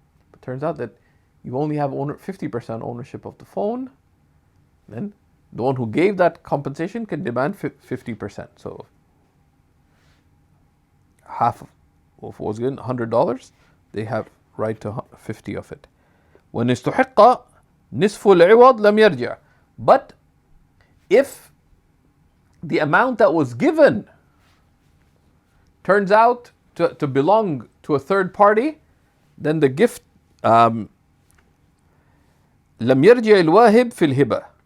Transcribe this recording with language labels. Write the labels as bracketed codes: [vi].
[en] But turns out that you only have 50% ownership of the phone. Then the one who gave that compensation can demand 50%. So half of what was given, $100, they have right to 50 of it. When [ar] استحق نصف العوض لم يرجع. [en] But if the amount that was given turns out to belong to a third party, then the gift [ar] لم يرجع الواهب في الهبة.